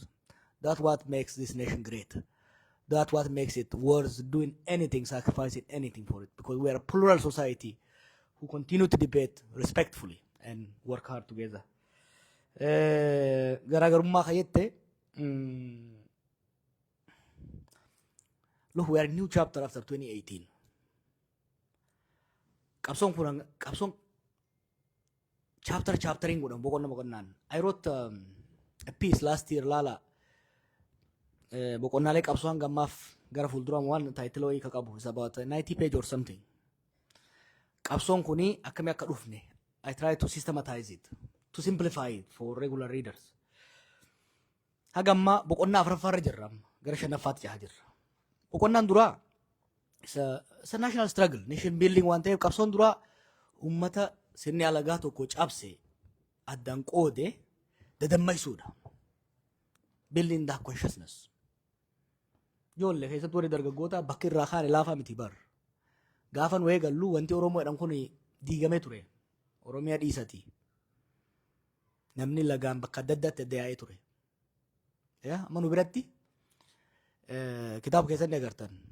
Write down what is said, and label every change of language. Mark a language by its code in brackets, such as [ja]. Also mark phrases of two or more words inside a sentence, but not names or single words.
[en] That's what makes this nation great. That's what makes it worth doing anything, sacrificing anything for it, because we are a plural society who continue to debate respectfully. and work hard together. [om] Garaagarummaa kayyette [en] look, we are in new chapter after 2018. [om] Qabsoon kun qabsoon chaptering godhan boqonnaan. [en] I wrote a piece last year [om] laala boqonnaalee qabsoo hangammaaf gara fuulduraan waan title wayii ka qabu [en] is about 90 page or something. [om] Qabsoon kuni akkamii akka dhufne [en] I try to systematize it, to simplify it for regular readers. [om] Hagamma boqonnaa afuraffaarra jirra gara shanaffaatti jaha jirra. Boqonnaan duraa [en] it's a national struggle, nation building [om] waan ta'eef qabsoon duraa ummata sirni alagaa tokko cabse addaan qoode dadammaysuudha. [en] Building that consciousness. [om] Ijoollee keessatti warri dargaggoota bakki irraa kaane laafaa miti bar. Gaafan wayii gallu wanti Oromoo jedhan kun diigamee ture. Oromiyaa dhiisati. Namni lagaan bakka adda addaatti adda yaa'ee ture. Amma nu biratti kitaaba keessatti agartan.